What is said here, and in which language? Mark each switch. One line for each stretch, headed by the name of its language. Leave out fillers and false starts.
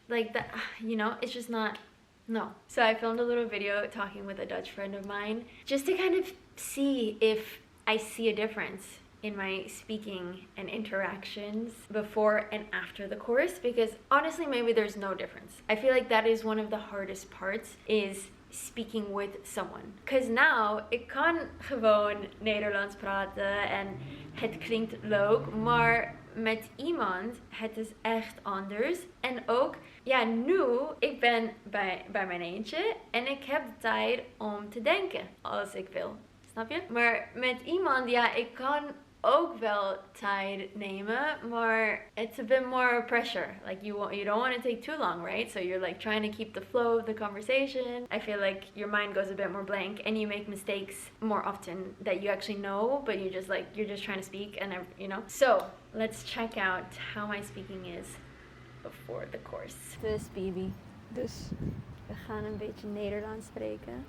English: Like that, you know, it's just not. No. So I filmed a little video talking with a Dutch friend of mine just to kind of see if I see a difference in my speaking and interactions before and after the course, because honestly maybe there's no difference. I feel like that is one of the hardest parts, is speaking with someone. Because now,
Dutch: ik kan gewoon Nederlands praten en het klinkt leuk, maar met iemand, het is echt anders. En ook, ja, nu, ik ben bij mijn eentje en ik heb de tijd om te denken als ik wil. Snap je? Maar met iemand, ja, ik kan ook wel tijd nemen, maar
English: it's a bit more pressure. Like you don't want to take too long, right? So you're like trying to keep the flow of the conversation. I feel like your mind goes a bit more blank and you make mistakes more often that you actually know, but you're just trying to speak and So let's check out how my speaking is before the course.
Dutch: Dus Bibi, Dus, we gaan een beetje Nederlands spreken.